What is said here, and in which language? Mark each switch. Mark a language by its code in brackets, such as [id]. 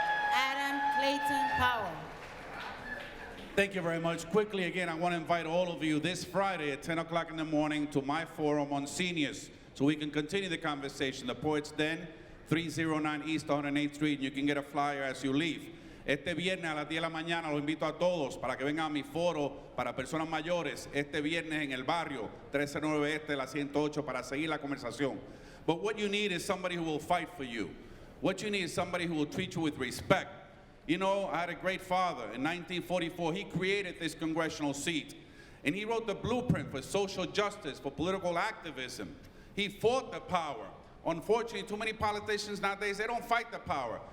[en] Adam Clayton Powell. Thank you very much. Quickly, again, I want to invite all of you this Friday at 10 o'clock in the morning to my forum on seniors, so we can continue the conversation. The Poets Den, 309 East 108th Street, and you can get a flyer as you leave. [es] Este viernes a las 10 de la mañana los invito a todos para que vengan a mi foro para personas mayores este viernes en el barrio 1309 Este de la 108 para seguir la conversación. [en] But what you need is somebody who will fight for you. What you need is somebody who will treat you with respect. You know, I had a great father. In 1944, he created this congressional seat. And he wrote the blueprint for social justice, for political activism. He fought the power. Unfortunately, too many politicians nowadays, they don't fight the power.